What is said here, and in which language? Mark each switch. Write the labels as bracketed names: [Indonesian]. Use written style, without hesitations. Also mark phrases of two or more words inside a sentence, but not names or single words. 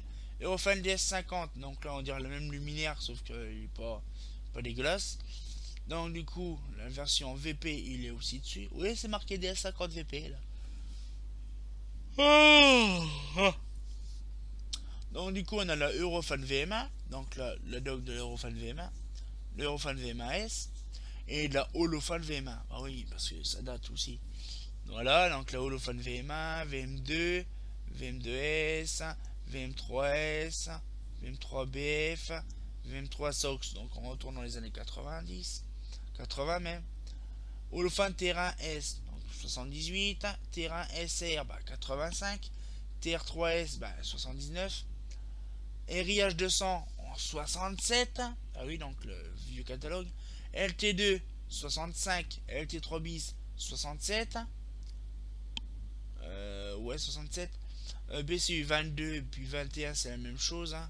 [French] Eurofan DS50, donc là on dirait le même luminaire, sauf qu'il n'est pas dégueulasse. Donc du coup, la version VP, il est aussi dessus. Oui, c'est marqué DS50 VP là. Donc du coup, on a la Eurofan VM1, donc la dock de l'Eurofan VM1, l'Eurofan VM1S et la Holofan VM1. Ah oui, parce que ça date aussi. Voilà, donc la Holofan VM1, VM2, VM2S, VM3S, VM3BF, VM3 SOX, donc on retourne dans les années 90, 80 même. Holofan Terrain S, donc 78, Terrain SR, 85, TR3S, 79, RIH 200 en 67, ah oui, donc le vieux catalogue, LT2 65, LT3 bis 67, ouais 67, BCU 22 et puis 21 c'est la même chose, hein.